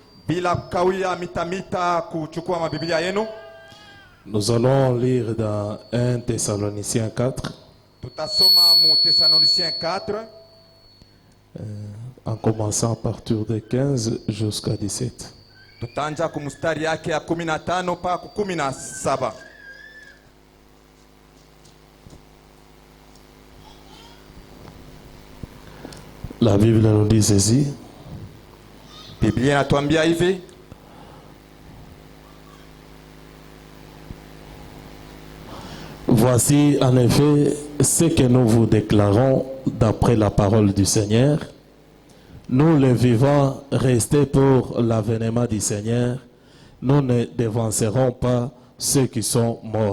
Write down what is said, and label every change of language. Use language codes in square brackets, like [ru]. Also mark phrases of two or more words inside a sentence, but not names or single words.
[fr] Nous allons lire dans 1 Thessaloniciens 4. En commençant à partir de 15 jusqu'à 17. [sw] Tutanja kumustari yake ya 15 mpaka 17. [fr] La Bible nous dit ceci. [sw] Biblia inatuambia hivi. [fr] Voici en effet ce que nous vous déclarons d'après la parole du Seigneur. Nous les vivants restés pour l'avènement du Seigneur, nous ne dévancerons pas ceux qui sont morts.